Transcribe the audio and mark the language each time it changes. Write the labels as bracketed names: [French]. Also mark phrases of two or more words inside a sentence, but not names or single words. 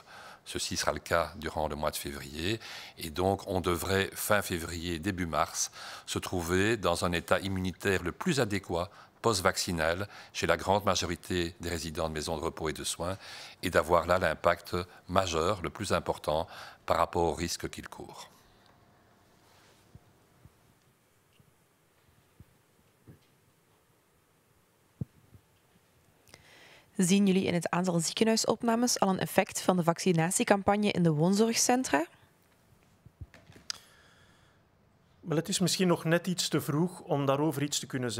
[French] Ceci sera le cas durant le mois de février et donc on devrait, fin février, début mars, se trouver dans un état immunitaire le plus adéquat post-vaccinal chez la grande majorité des résidents de maisons de repos et de soins et d'avoir là l'impact majeur, le plus important par rapport aux risques qu'ils courent. [Dutch] Zien jullie in het aantal ziekenhuisopnames al een effect van de vaccinatiecampagne in de woonzorgcentra? Wel, het is misschien nog net iets te vroeg om daarover iets te kunnen zeggen.